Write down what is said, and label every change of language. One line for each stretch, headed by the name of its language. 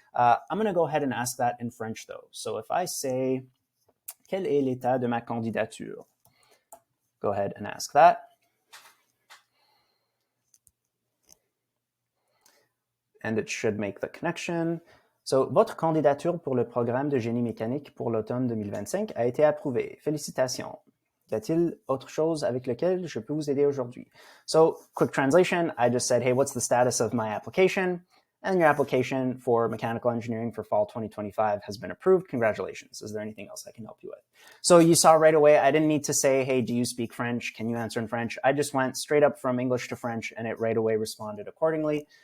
English: I'm going to go ahead and ask that in French though. So if I say,
French: quel est l'état de ma candidature?
English: Go ahead and ask that. And it should make the connection.
French: So, votre candidature pour le programme de génie mécanique pour l'automne 2025 a été approuvée. Félicitations. Y a-t-il autre chose avec lequel je peux vous aider aujourd'hui?
English: So, quick translation, I just said, hey, what's the status of my application? And your application for mechanical engineering for fall 2025 has been approved. Congratulations. Is there anything else I can help you with? So you saw right away, I didn't need to say, hey, do you speak French? Can you answer in French? I just went straight up from English to French, and it right away responded accordingly.